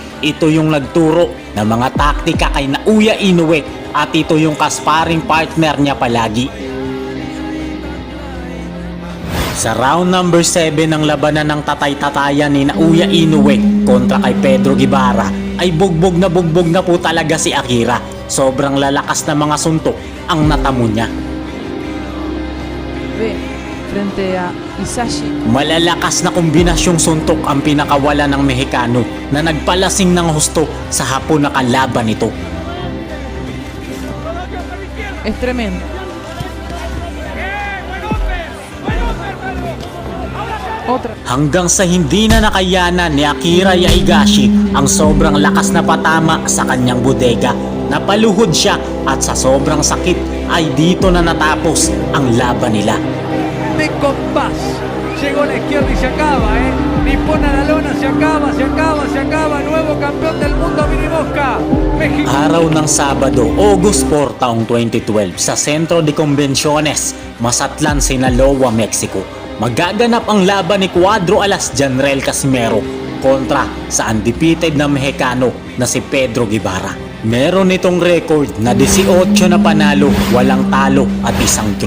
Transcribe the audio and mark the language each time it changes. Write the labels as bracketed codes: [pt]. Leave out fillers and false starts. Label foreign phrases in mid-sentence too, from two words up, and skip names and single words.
[tl] Ito yung nagturo ng mga taktika kay Naoya Inoue at ito yung kasparing partner niya palagi. Sa round number 7 ng labanan ng tatay-tatayan ni Naoya Inoue kontra kay Pedro Guevara ay bugbog na po talaga si Akira. Sobrang lalakas na mga suntok ang natamo niya. [es] Frente a Isashi. [tl] Malalakas na kombinasyong suntok ang pinakawala ng Mexicano na nagpalasing ng husto sa hapon na kalaban nito. [es] Es tremendo. Otra. [tl] Hanggang sa hindi na nakayanan ni Akira Yaegashi ang sobrang lakas na patama sa kanyang bodega. Napaluhod siya at sa sobrang sakit ay dito na natapos ang laban nila. [es] De compás, llegó a la izquierda y se acaba, Nippon a la lona, se acaba, nuevo campeón del mundo Mini Mosca, México. [tl] Araw ng Sabado, August 4 taong 2012 sa Centro de Convenciones, Mazatlan, Sinaloa, Mexico. Magaganap ang laban ni Cuadro Alas, Janrel Casimero kontra sa undefeated na Mexicano na si Pedro Guevara. Meron itong record na 18 na panalo, walang talo at isang draw.